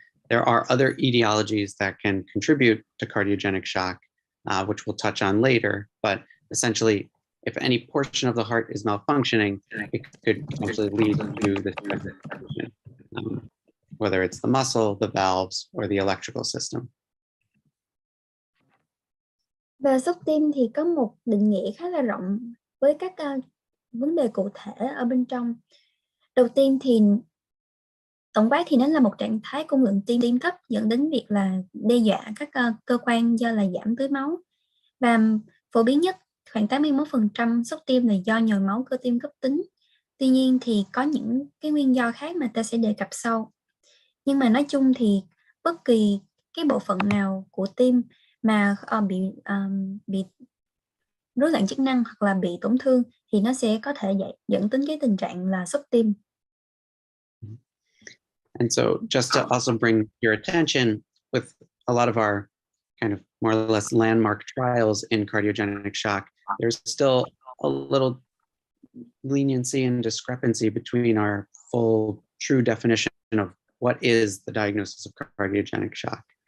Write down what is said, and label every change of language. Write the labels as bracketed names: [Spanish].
[English] There are other etiologies that can contribute to cardiogenic shock, which we'll touch on later, but essentially, if any portion of the heart is malfunctioning, it could potentially lead to this condition, whether it's the muscle, the valves, or the electrical system. [Vietnamese] Và sốt tim thì có một định nghĩa khá là rộng với các vấn đề cụ thể ở bên trong. Đầu tiên thì tổng quát thì nó là một trạng thái cung lượng tim thấp dẫn đến việc là đe dọa các cơ quan do là giảm tưới máu. Và phổ biến nhất, khoảng 81% sốt tim là do nhồi máu cơ tim cấp tính. Tuy nhiên thì có những cái nguyên do khác mà ta sẽ đề cập sau. Nhưng mà nói chung thì bất kỳ cái bộ phận nào của tim mà bị rối loạn chức năng hoặc là bị tổn thương thì nó sẽ có thể dẫn đến cái tình trạng là sốt tim. [English] And so just to also bring your attention, with a lot of our kind of more or less landmark trials in cardiogenic shock, there's still a little leniency and discrepancy between our full true definition of what is the diagnosis of cardiogenic shock.